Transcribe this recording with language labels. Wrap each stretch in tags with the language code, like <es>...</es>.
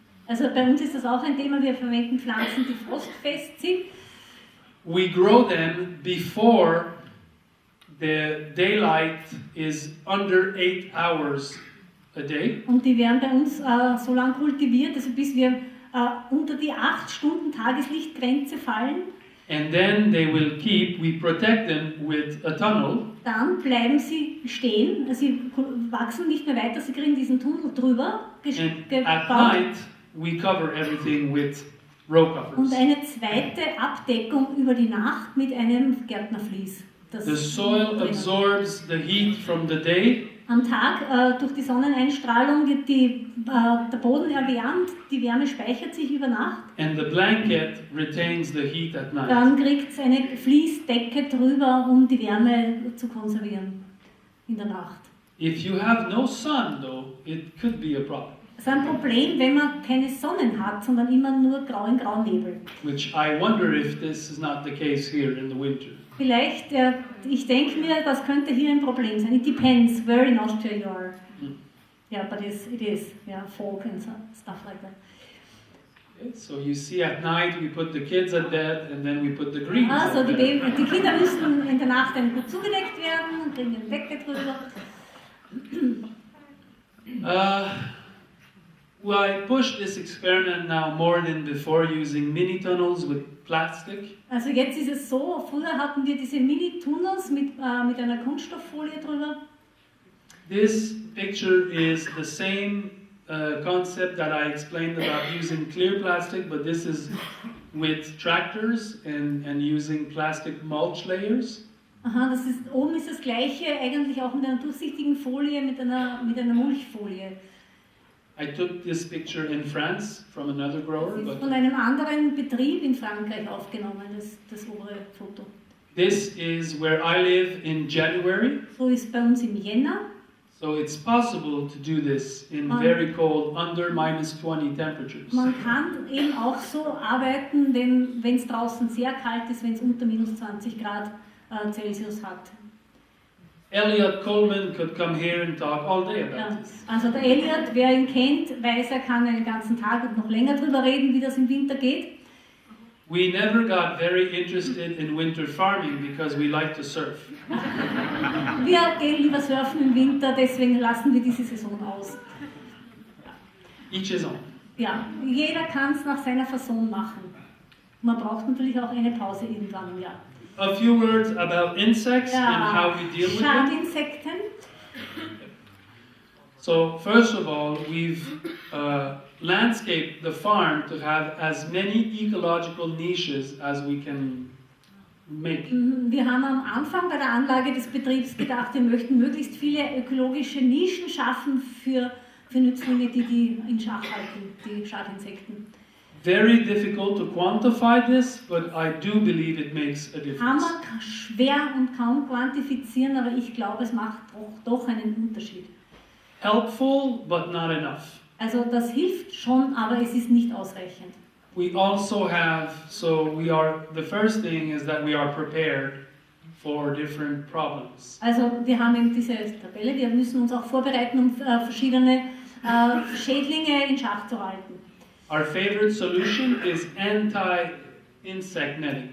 <de>Also bei uns ist das auch ein Thema, wir verwenden Pflanzen, die frostfest sind.</de> <en>We grow them before the daylight is under 8 hours a day.</en> <de>Und die werden bei uns so lange kultiviert, also bis wir unter die 8 Stunden Tageslichtgrenze fallen.</de> <en>And then they will we protect them with a tunnel.</en> <de>Dann bleiben sie stehen, also sie wachsen nicht mehr weiter, sie kriegen diesen Tunnel drüber</de> <en>And at night, we cover everything with row covers.</en> <de>und eine zweite Abdeckung über die Nacht mit einem Gärtnervlies. Das</de> <en>The soil absorbs the heat from the day,</en> <de>Am Tag durch die Sonneneinstrahlung wird der Boden erwärmt, die Wärme speichert sich über Nacht.</de> <en>and the blanket retains the heat at night.</en> <de>Dann kriegt es eine Fließdecke drüber, um die Wärme zu konservieren in der Nacht.</de> <en>If you have no sun, though, it could be a problem,</en> <de>Das ist ein Problem, wenn man keine Sonnen hat, sondern immer nur grauen Nebel.</de> <en>which I wonder if this is not the case here in the winter.</en> <de>Vielleicht, ich denke mir, das könnte hier ein Problem sein.</de> <en>It depends where in Austria you are. Yeah, but it is, yeah, folk and stuff like that. Okay, so you see at night we put the kids at bed and then we put the greens</en> <de>Also</de> <en>at bed.</en> <de>die Kinder müssen in der Nacht dann gut zugedeckt werden und kriegen eine Decke drüber.</de> <en>Well, I pushed this experiment now more than before using mini tunnels with plastic.</en> <de>Also jetzt ist es so, früher hatten wir diese Mini-Tunnels mit einer Kunststofffolie drüber.</de> <en>This picture is the same concept that I explained about using clear plastic, but this is with tractors and using plastic mulch layers.</en> <de>Aha, oben ist das gleiche, eigentlich auch mit einer durchsichtigen Folie, mit einer Mulchfolie.</de> <en>I took this picture in France from another grower,</en> <de>Das ist</de> <en>but</en> <de>von einem anderen Betrieb in Frankreich aufgenommen, das obere Foto.</de> <en>this is where I live in January.</en> <de>So ist bei uns im Jänner.</de> <en>So it's possible to do this in very cold, under -20 temperatures.</en> <de>Man kann eben auch so arbeiten, wenn es draußen sehr kalt ist, wenn es unter -20 Grad Celsius hat.</de> <en>Elliot Coleman could come here and talk all day about</en> <de>Ja.</de> <en>this.</en> <de>Also der Elliot, wer ihn kennt, weiß, er kann einen ganzen Tag und noch länger drüber reden, wie das im Winter geht.</de> <en>We never got very interested in winter farming because we like to surf.</en> <de>Wir gehen lieber surfen im Winter, deswegen lassen wir diese Saison aus.</de> <en>Each his own.</en> <de>Ja, jeder kann es nach seiner Fasson machen. Man braucht natürlich auch eine Pause irgendwann im Jahr.</de> <en>A few words about insects and how we deal with them.</en> <de>Schadinsekten.</de> <en>So first of all, we've landscaped the farm to have as many ecological niches as we can make.</en> <de>Wir haben am Anfang bei der Anlage des Betriebs gedacht, wir möchten möglichst viele ökologische Nischen schaffen für Nützlinge, die in Schach halten, die Schadinsekten.</de> <en>Very difficult to quantify this, but I do believe it makes a</en> <de>Kann</de> <en>difference.</en> <de>man schwer und kaum quantifizieren, aber ich glaube, es macht doch einen Unterschied.</de> <en>Helpful, but not enough.</en> <de>Also das hilft schon, aber es ist nicht ausreichend.</de> <en>We also have, the first thing is that we are prepared for different problems.</en> <de>Also wir haben eben diese Tabelle, wir müssen uns auch vorbereiten, um verschiedene Schädlinge in Schach zu halten.</de> <en>Our favorite solution is anti-insect netting.</en>